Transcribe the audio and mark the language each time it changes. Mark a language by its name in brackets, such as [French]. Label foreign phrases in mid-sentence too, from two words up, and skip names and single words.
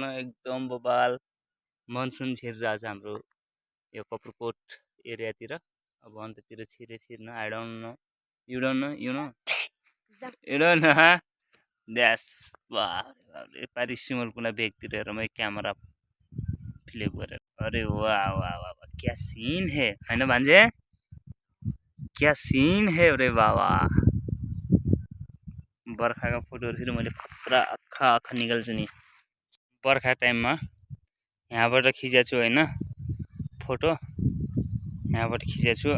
[Nepali] एकदम बबाल मनसुन छिरिरहेछ हाम्रो यो कपुरकोट एरियातिर। अब अन्त्यतिर छिर्न [English] I don't know you don't know that's [Nepali] बाबरे पारि सिमल कुना भेगतिर हेर म क्यामेरा फ्लिप गरेर। [Hindi] अरे वाह वाह वाह क्या सीन है [Nepali] होइन भान्जे? [Hindi] क्या सीन है अरे बाबा। [Nepali] बर्खाको फोटोहरू फेरि मैले पुरा आँखा निकाल्छु नि। बर्खा टाइममा यहाँबाट खिचेको छु होइन फोटो, यहाँबाट खिचेको छु।